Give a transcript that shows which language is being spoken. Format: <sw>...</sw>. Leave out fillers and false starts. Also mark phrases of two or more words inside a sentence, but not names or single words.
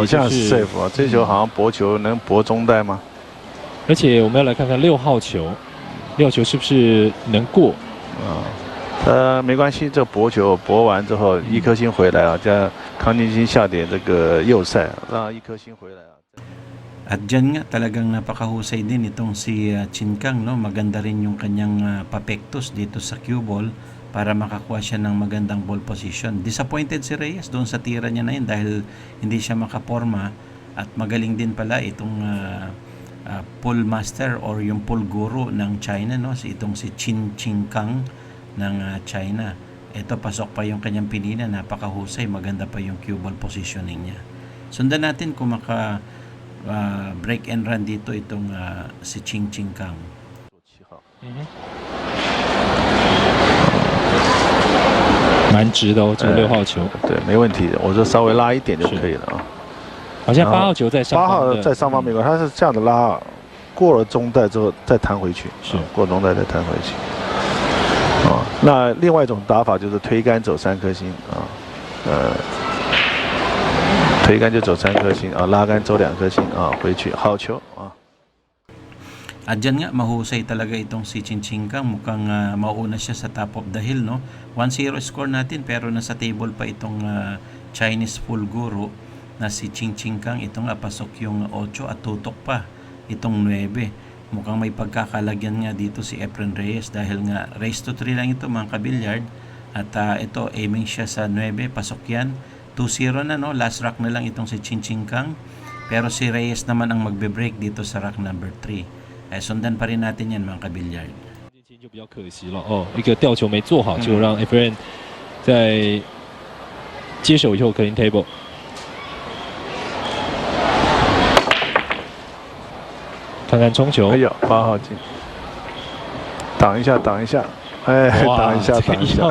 <zh>好像是 safe 啊，这球好像搏球能搏中带吗？而且我们要来看看6号球，6号球是不是能过？没关系，这搏球搏完之后1颗星回来啊，叫康定星下点这个右塞，让1颗星回来啊。</zh> <tl>At dyan nga talagang napakahusay din itong si Ching Kang, no? Maganda rin yung kanyang papektos dito sa</tl> <en>cue ball</en> <tl>para makakuha siya ng magandang</tl> <en>ball position.</en> <tl>Disappointed si Reyes doon sa tira niya na yun dahil hindi siya makaporma, at magaling din pala itong</tl> <en>pull master</en> <tl>or yung</tl> <en>pull guru</en> <tl>ng China, no? Itong si Ching Kang ng China. Ito, pasok pa yung kanyang pinina, napakahusay, maganda pa yung</tl> <en>cue ball positioning</en> <tl>niya. Sundan natin kung maka</tl> <en>break and run</en> <tl>dito itong si Ching Kang.</tl> <zh>蛮直的哦，这个6号球。对，没问题的，我就稍微拉一点就可以了啊。好像8号球在上方。 8号在上方没关系，他是这样的拉，过了中带之后再弹回去，是过中带再弹回去。那另外一种打法就是推杆走3颗星啊，推杆就走3颗星啊，拉杆走2颗星啊，回去好球啊。</zh> <tl>At dyan nga, mahusay talaga itong si Ching Kang. Mukhang mauna siya sa</tl> <en>top of the hill,</en> <tl>no? 1-0 score natin, pero nasa table pa itong</tl> <en>Chinese full guru</en> <tl>na si Ching Kang. Ito nga, pasok yung 8 at tutok pa itong 9. Mukhang may pagkakalagyan nga dito si Efren Reyes dahil nga</tl> <en>race to 3</en> <tl>lang ito mga kabilyard. At ito, aiming siya sa 9, pasok yan. 2-0 na, no?</tl> <en>Last rack</en> <tl>na lang itong si Ching Kang. Pero si Reyes naman ang magbe-break dito sa</tl> <en>rack number 3.</en> <tl>sundan pa rin natin yan mga kabilyard.</tl> <zh>就比较可惜了哦，一个吊球没做好，就让 Efren 在接手以后</zh> <en>clean table。</en> <zh>看看冲球，哎呦，8号进，挡一下，挡一下，哎，挡一下，挡一下。</zh>